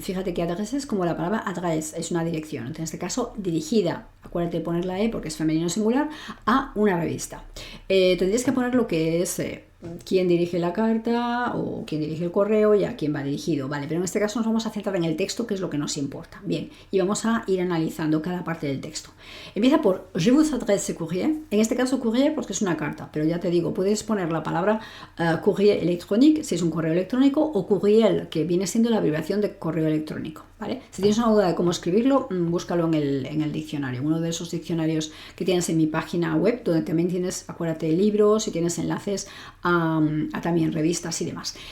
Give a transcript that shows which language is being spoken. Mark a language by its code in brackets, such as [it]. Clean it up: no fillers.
[es] Fíjate que adresse es como la palabra adresse, es una dirección, en este caso dirigida, acuérdate de poner la E porque es femenino singular, a una revista. Tendrías que poner lo que es quién dirige la carta o quién dirige el correo y a quién va dirigido, ¿vale? Pero en este caso nos vamos a centrar en el texto, que es lo que nos importa. Bien, y vamos a ir analizando cada parte del texto. Empieza por [fr] Je vous adresse courrier. [es] En este caso courrier porque es una carta, pero ya te digo, puedes poner la palabra courrier électronique si es un correo electrónico o courriel, que viene siendo la abreviación de correo electrónico, ¿vale? Si tienes una duda de cómo escribirlo, búscalo en el diccionario, uno de esos diccionarios que tienes en mi página web, donde también tienes, acuérdate, libros y tienes enlaces a también revistas y demás.